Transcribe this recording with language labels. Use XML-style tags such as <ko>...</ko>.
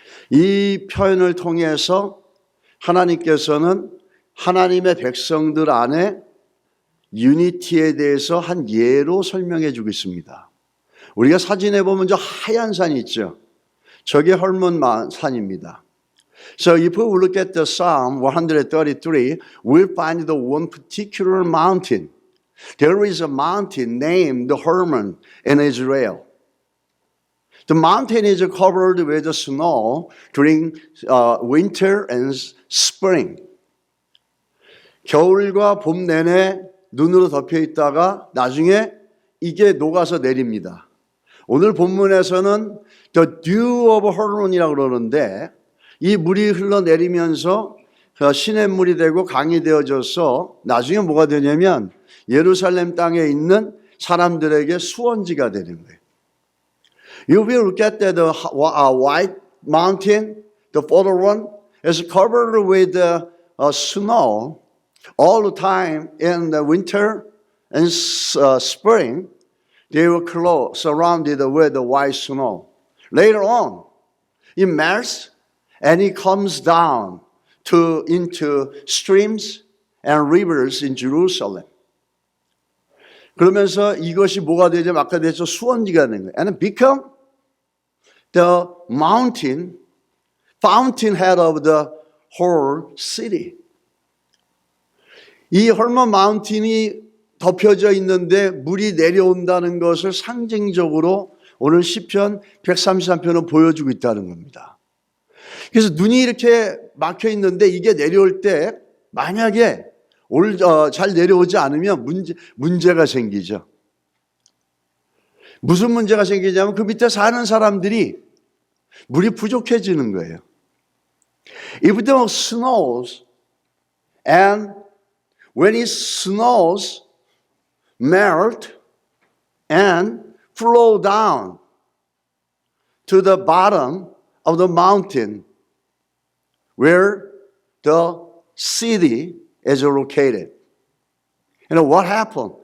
<ko>이 표현을 통해서 하나님께서는 하나님의 백성들 안에 유니티에 대해서 한 예로 설명해 주고 있습니다. 우리가 사진에 보면 저 하얀 산이 있죠. 저게 헐몬 산입니다.</ko> <en>So if we look at the Psalm 133, we'll find the one particular mountain. There is a mountain named Hermon in Israel. The mountain is covered with snow during winter and spring.</en> <ko>겨울과 봄 내내 눈으로 덮여 있다가 나중에 이게 녹아서 내립니다. 오늘 본문에서는</ko> <en>The Dew of Hermon</en> <ko>이라고 그러는데 이 물이 흘러내리면서 시냇물이 되고 강이 되어져서 나중에 뭐가 되냐면 예루살렘 땅에 있는 사람들에게 수원지가 되는 거예요.</ko> <en>You will look at the white mountain, the photo one, is covered with snow all the time in the winter and spring. They were surrounded with the white snow. Later on, it melts and it comes down into streams and rivers in Jerusalem.</en> <ko>그러면서 이것이 뭐가 되죠? 아까 되죠? 수원지가 되는 거예요.</ko> <en>And it become the mountain, fountainhead of the whole city.</en> <ko>이 헐몬 마운틴이 덮여져 있는데 물이 내려온다는 것을 상징적으로 오늘 시편 133편은 보여주고 있다는 겁니다. 그래서 눈이 이렇게 막혀 있는데 이게 내려올 때 만약에 잘 내려오지 않으면 문제가 생기죠. 무슨 문제가 생기냐면 그 밑에 사는 사람들이 물이 부족해지는 거예요.</ko> <en>If the snows and when it snows, melt and flow down to the bottom of the mountain where the city is located. You know what happened?</en>